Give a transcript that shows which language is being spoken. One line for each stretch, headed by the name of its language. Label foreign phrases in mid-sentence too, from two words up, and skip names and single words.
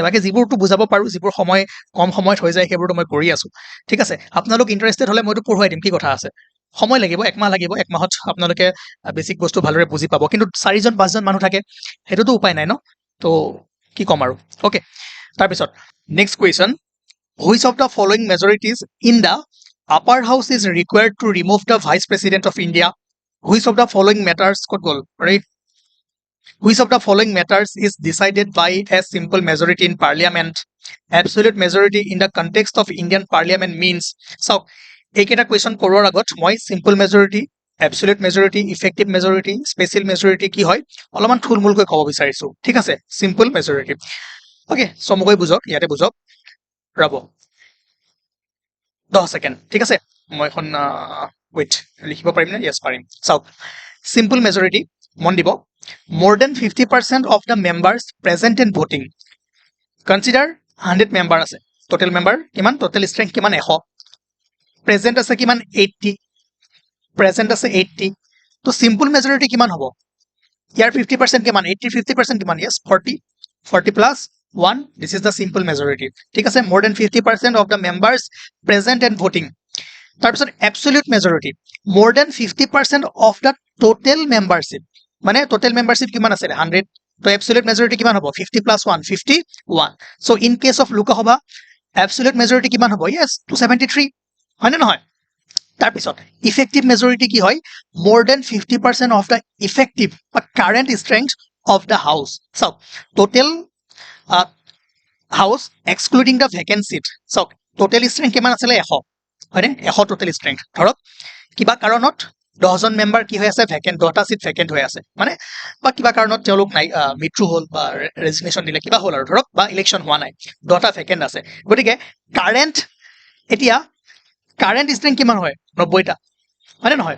Assamese: বাকী যিবোৰটো বুজাব পাৰোঁ, যিবোৰ সময় কম সময়ত হৈ যায়, সেইবোৰতো মই কৰি আছোঁ, ঠিক আছে। আপোনালোক ইণ্টাৰেষ্টেড হ'লে মইতো পঢ়ুৱাই দিম, কি কথা আছে। সময় লাগিব, 1 মাহ লাগিব। 1 মাহত আপোনালোকে বেছিক বস্তু ভালদৰে বুজি পাব। কিন্তু 4জন 5জন মানুহ থাকে, সেইটোতো উপায় নাই ন, তো কি ক'ম আৰু। অ'কে, তাৰপিছত
English: next question, which of the following majorities in the upper house is required to remove the vice president of India. which of the following matters,
Assamese: ক'ত গ'ল,
English: ৰাইট। Which of the following matters is decided by a simple majority in parliament? Absolute majority in the context of Indian parliament means, so
Assamese: এইকেইটা কুৱেশ্যন কৰোৱাৰ আগত মই
English: simple majority, absolute majority, effective majority, special majority
Assamese: কি হয় অলপমান থুলমূলকৈ ক'ব বিচাৰিছোঁ, ঠিক আছে।
English: simple majority,
Assamese: অ'কে, চমুকৈ বুজক, ইয়াতে বুজক, ৰ'ব 10 ছেকেণ্ড, ঠিক আছে। মই এখন ৱেইট লিখিব পাৰিম নে? য়েছ পাৰিম। চাওক,
English: simple majority
Assamese: মন দিব,
English: more than 50% of the members present in voting. Consider 100 member
Assamese: আছে,
English: total member
Assamese: কিমান,
English: total strength
Assamese: কিমান, 100, present আছে কিমান, 80, present আছে 80, তো
English: simple majority
Assamese: কিমান হ'ব, ইয়াৰ 50% কিমান, 80 50% কিমান,
English: yes 40, 40 plus 1, this is the simple majority,
Assamese: ঠিক আছে।
English: more than 50% of the members present and voting।
Assamese: তাৰপিছত
English: absolute majority, more than 50% of the total membership,
Assamese: মানে
English: total membership
Assamese: কিমান আছে, 100, তো
English: absolute majority
Assamese: কিমান হ'ব,
English: 50 plus 1, 51, so in case of
Assamese: লোকসভা
English: absolute majority
Assamese: কিমান হ'ব,
English: yes 273,
Assamese: হয় নে নহয়। তাৰপিছত
English: effective majority
Assamese: কি হয়,
English: more than 50% of the effective বা current strength of the house, so total house excluding the vacant seat, so total strength
Assamese: কিমান আছিলে,
English: 100, হয়নে, 100 total strength।
Assamese: ধৰক কিবা কাৰণত 10জন মেম্বাৰ কি হৈ আছে, ভেকেণ্ট, 10টা চিট ভেকেণ্ট হৈ আছে, মানে বা কিবা কাৰণত তেওঁলোক নাই, মৃত্যু হ'ল বা ৰেজিগনেশ্যন দিলে, কিবা হ'ল আৰু ধৰক, বা ইলেকশ্যন হোৱা নাই, 10টা ভেকেণ্ট আছে। গতিকে কাৰেণ্ট, এতিয়া
English: current strength
Assamese: কিমান হয়, 90টা, হয়নে নহয়।